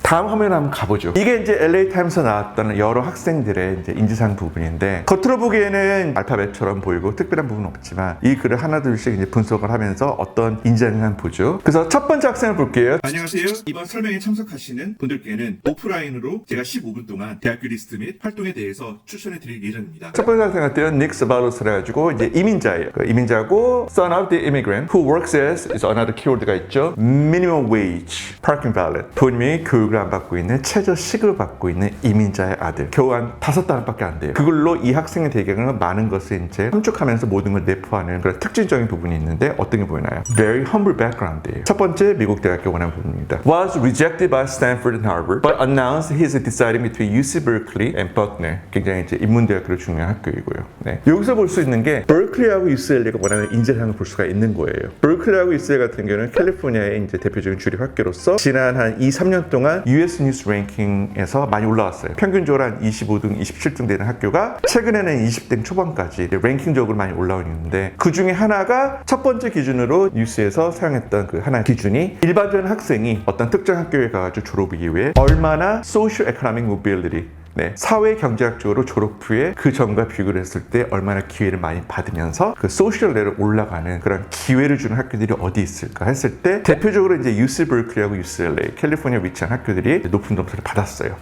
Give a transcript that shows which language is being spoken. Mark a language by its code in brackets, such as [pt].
[ko] 다음 화면 한번 가보죠. 이게 이제 LA타임스에서 나왔던 여러 학생들의 이제 인재상 부분인데 겉으로 보기에는 알파벳처럼 보이고 특별한 부분은 없지만 이 글을 하나둘씩 이제 분석을 하면서 어떤 인재상을 한번 보죠. 그래서 첫 번째 학생을 볼게요. 안녕하세요. 이번 설명에 참석하시는 분들께는 오프라인으로 제가 15분 동안 대학교 리스트 및 활동에 대해서 추천해 드릴 예정입니다. 첫 번째 학생 같은 닉 스바로스를 해가지고 이제 이민자예요. 그 이민자고 [en] son of the immigrant who works as is another keyword가 있죠. minimum wage, parking valet. [ko] 부모님이 교육을 안 받고 있는 최저 시급을 받고 있는 이민자의 아들. 겨우 한 5달러밖에 안 돼요. 그걸로 이 학생의 배경은 많은 것을 이제 함축하면서 모든 걸 내포하는 그런 특징적인 부분이 있는데 어떤 게 보이나요? [en] Very humble background이에요. [ko] 첫 번째 미국 대학교 원하는 부분입니다. [en] Was rejected by Stanford and Harvard, but announced he is deciding between UC Berkeley and Buckner. [ko] 굉장히 이제 인문대학교로 중요한 학교이고요. 네. 여기서 볼 수 있는 게 버클리하고 UCLA가 원하는 인재상을 볼 수가 있는 거예요. 버클리하고 UCLA 같은 경우는 캘리포니아의 이제 대표적인 주립 학교로서 지난 한 2-3년 동안 US 뉴스 랭킹에서 많이 올라왔어요. 평균적으로 한 25등, 27등 되는 학교가 최근에는 20등 초반까지 랭킹적으로 많이 올라오고 있는데 그 중에 하나가 첫 번째 기준으로 뉴스에서 사용했던 그 하나의 기준이 일반적인 학생이 어떤 특정 학교에 가가지고 졸업 이후에 얼마나 소셜 에코노믹 모빌리티 사회 경제학적으로 졸업 후에 그 전과 비교를 했을 때 얼마나 기회를 많이 받으면서 그 소셜 레벨 올라가는 그런 기회를 주는 학교들이 어디 있을까 했을 때 대표적으로 이제 UC 버클리하고 UCLA 캘리포니아 위치한 학교들이 높은 점수를 받았어요.